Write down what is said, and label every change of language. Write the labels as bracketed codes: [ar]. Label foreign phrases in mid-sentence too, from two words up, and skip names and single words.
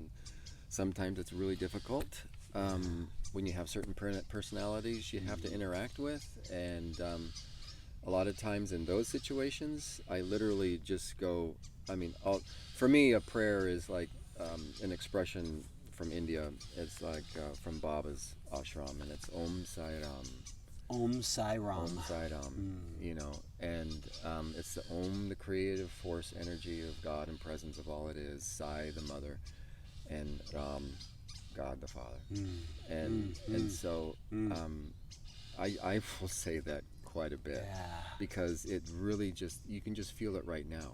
[en] And sometimes it's really difficult when you have certain personalities you have to interact with, and a lot of times in those situations I literally just go, for me a prayer is like an expression from India. It's like from Baba's ashram, and it's Om Sai Ram. Om Sai Ram. Om Sai Ram, and it's the Om, the creative force energy of God and presence of all it is, Sai, the mother, and Ram, God the Father. And so I will say that quite a bit, Yeah. because it really you can just feel it right now.